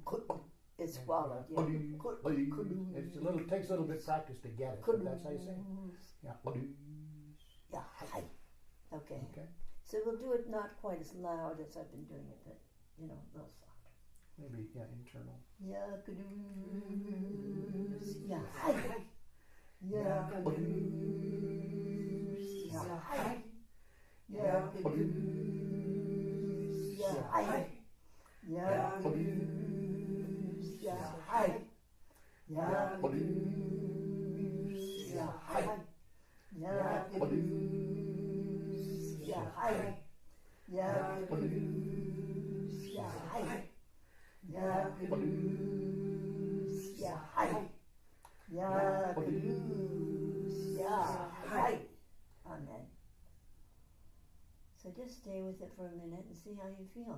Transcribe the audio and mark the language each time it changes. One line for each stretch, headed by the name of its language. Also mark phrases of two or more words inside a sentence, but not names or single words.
English: It's swallowed. Yeah. It's a little takes a little bit of practice to get it, but that's how you say it. Yeah. Yeah. Hi. Okay. Okay. So we'll do it not quite as loud as I've been doing it, but a little softer. Maybe internal. Ya Caduce, Ya Hi. Ya Caduce, Ya Hi. Ya Caduce, Ya Hi. Ya Caduce, Ya Hi. Ya Caduce, Ya Hi. Ya Caduce, Ya Hi. Ya Caduce, Ya Hi. Ya Caduce, Ya Hi. Ya Caduce, Ya Hi. Amen. So just stay with it for a minute and see how you feel.